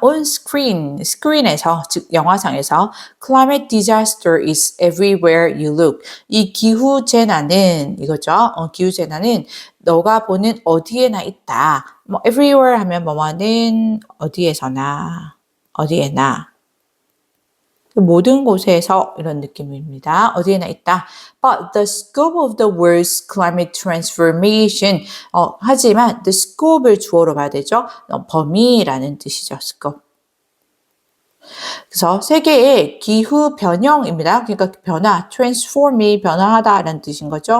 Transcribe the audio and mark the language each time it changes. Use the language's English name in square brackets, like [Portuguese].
[English] On screen, [Korean] screen에서 즉 영화상에서 [English] climate disaster is everywhere you look. [Korean] 이 기후 재난은 이거죠. 기후 재난은 너가 보는 어디에나 있다. 뭐 everywhere 하면 뭐뭐는 어디에서나 어디에나 모든 곳에서 이런 느낌입니다. 어디에나 있다. [English] But the scope of the world's climate transformation. [Korean] 하지만 the scope을 주어로 봐야 되죠. 범위라는 뜻이죠. scope. 그래서 세계의 기후 변형입니다. 그러니까 변화, transform이 변화하다라는 뜻인 거죠.